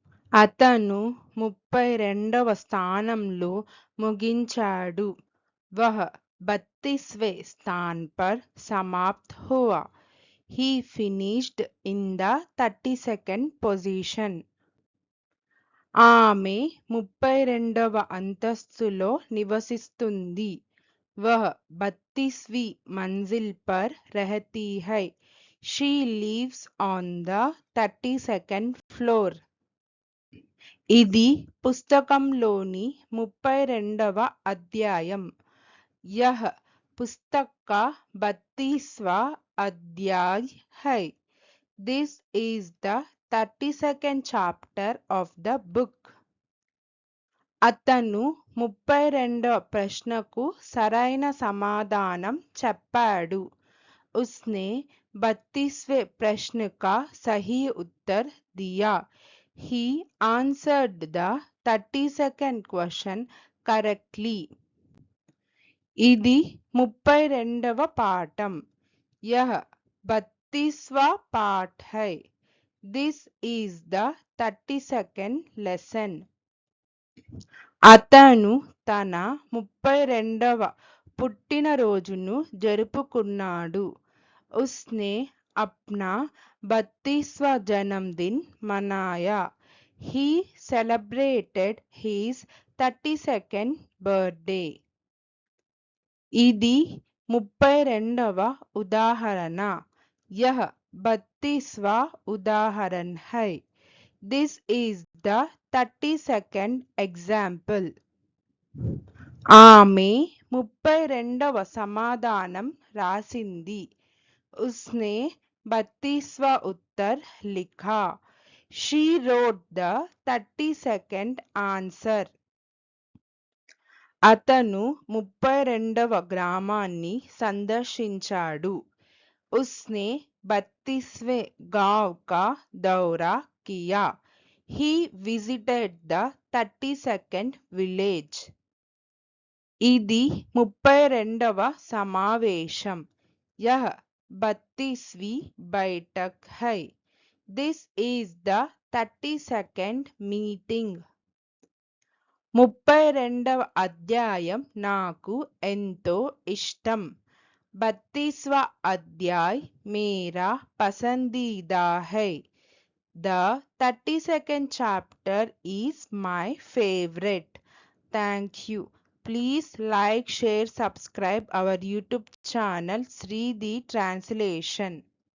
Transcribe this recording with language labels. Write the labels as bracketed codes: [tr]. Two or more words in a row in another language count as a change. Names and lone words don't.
[te] అతను 32వ స్థానంలో ముగించాడు. [hi] वह 32वें स्थान पर समाप्त हुआ. [en] He finished in the 32nd position. [te] ఆమె 32వ అంతస్తులో నివసిస్తుంది. [hi] वह 32वीं मंजिल पर रहती है. [en] She lives on the 32nd floor. [te] ఇది పుస్తకంలోని 32వ అధ్యాయం. [hi] यह पुस्तक का 32वां अध्याय है. [en] This is the 32nd chapter of the book. [te] అతను 32వ ప్రశ్నకు సరైన సమాధానం చెప్పాడు. [hi] उसने 32वें प्रश्न का सही उत्तर दिया. [en] He answered the 32nd question correctly. [te] ఇది 32వ పాఠం. [hi] यह 32वां पाठ है. [en] This is the 32nd lesson. [te] అతను తన 32వ పుట్టినరోజును జరుపుకున్నాడు. [hi] उसने अपना 32वां जन्मदिन मनाया. [en] He celebrated his 32nd birthday. [te] ఇది 32వ ఉదాహరణ. [hi] यह 32वां उदाहरण है. [en] This is the 32nd example. [te] ఆమె 32వ సమాధానం రాసింది. [hi] उसने 32वां उत्तर लिखा. [en] She wrote the 32nd answer. [te] అతను 32వ గ్రామాన్ని సందర్శించాడు. [hi] उसने 32वें गांव का दौरा किया. [en] He visited the 32nd village. [te] ఇది 32వ సమావేశం. [hi] यह 32वीं बैठक है. [en] This is the 32nd meeting. [te] 32వ అధ్యాయం నాకు ఎంతో ఇష్టం. [hi] 32वां अध्याय मेरा पसंदीदा है. [en] The 32nd chapter is my favorite. Thank you. Please like, share, subscribe our YouTube channel Sri the Translation.